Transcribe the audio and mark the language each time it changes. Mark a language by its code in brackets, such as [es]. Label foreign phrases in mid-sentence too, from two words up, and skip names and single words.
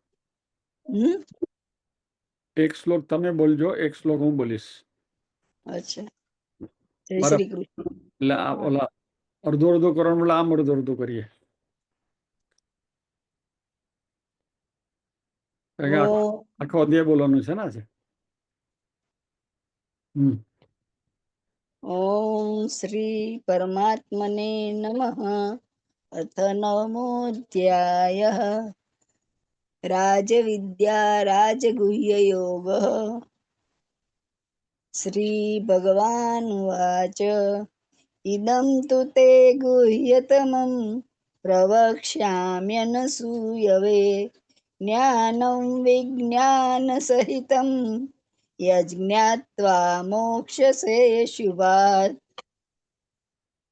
[gu] એક શ્લોક તમે બોલજો એક શ્લોક હું બોલીશ। [hi] अच्छा जय [gu] બરાબર [hi] श्री कृष्ण। [gu] એટલે ઓલા અડધો અડધો કરવાનું એટલે આમ અડધો અડધો કરીએ કારણ કે ओ આખો અધ્યાય બોલવાનું છે ને આજે। [sa] ओम श्री परमात्मने नमः। अथ नवमोऽध्यायः राजविद्या राजगुह्ययोगः। श्रीभगवानुवाच इदं तु ते गुह्यतमं प्रवक्ष्याम्यनसूयवे ज्ञानं विज्ञानसहितं यज्ञात्वा मोक्षसे शुभात्।